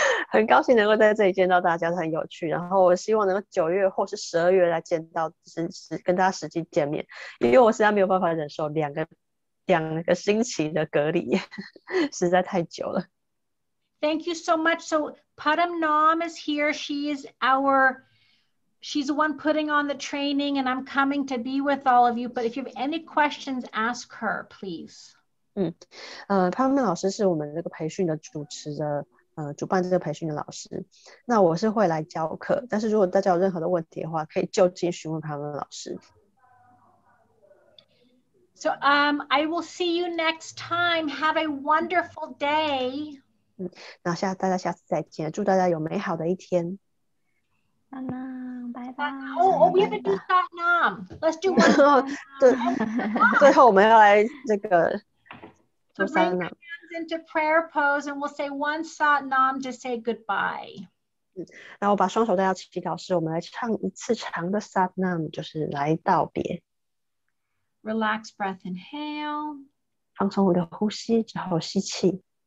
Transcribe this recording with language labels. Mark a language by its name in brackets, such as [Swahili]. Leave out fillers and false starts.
[Chinese] 很高兴能够在这里见到大家，很有趣。然后我希望能够9月或是12月来见到，跟大家实际见面，因为我实在没有办法忍受2个星期的隔离，实在太久了。 [English] Thank you so much. So Padam Nam is here. She's the one putting on the training, and I'm coming to be with all of you. But if you have any questions, ask her, please. [Chinese] Padam老师是我们这个培训的主办这个培训的老师。那我是会来教课，但是如果大家有任何的问题的话，可以就近询问Padam老师。 [English] So I will see you next time. Have a wonderful day. [Chinese] 那大家下次再见，祝大家有美好的一天。拜拜。 [English] Oh, we have to do Satnam. Let's do one. [Chinese] 对，最后我们要来这个做 [English] Bring your hands into prayer pose, and we'll say one Satnam to say goodbye. [Chinese] 然后把双手带到祈祷室，我们来唱一次长的 Satnam， 就是来道别。 [English] Relax breath, inhale. [Chinese] 放松我的呼吸，之后吸气。